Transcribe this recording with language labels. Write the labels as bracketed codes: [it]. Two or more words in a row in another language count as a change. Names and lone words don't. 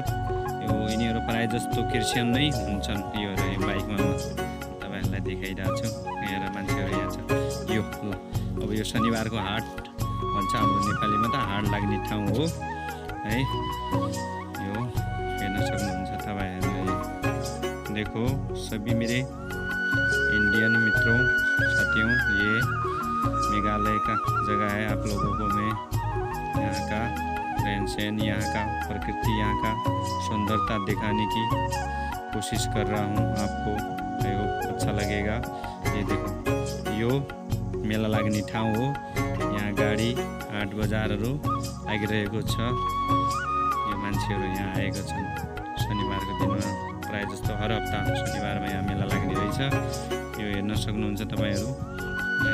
[ne] यो यिनीहरू प्रायः जस्तो क्रिस्चियन नै हुन्छन्। यो बाइकमा म तपाईँहरूलाई देखाइरहेको छु। यहाँ मान्छेहरू यहाँ छ। यो ल, अब यो शनिबारको हाट भन्छ हाम्रो नेपालीमा, त हाट लाग्ने ठाउँ हो है। यो हेर्न सक्नुहुन्छ तपाईँहरूले। [hi] देखो सभी मेरे इंडियन मित्रों, साथियों, ये मेघालय का जगह है। आप लोगों को मैं यहाँ का रहन सहन, यहाँ का प्रकृति, यहाँ का सुंदरता दिखाने की कोशिश कर रहा हूँ। आपको अच्छा लगेगा। ये देखो, [ne] यो मेला लाग्ने ठाउँ हो। यहाँ गाडी हाट बजारहरू लागिरहेको छ। यो मान्छेहरू यहाँ आएका छन् शनिबारको दिनमा। प्रायः जस्तो हर हप्ता शनिबारमा यहाँ मेला लाग्ने रहेछ। यो हेर्न सक्नुहुन्छ तपाईँहरू है।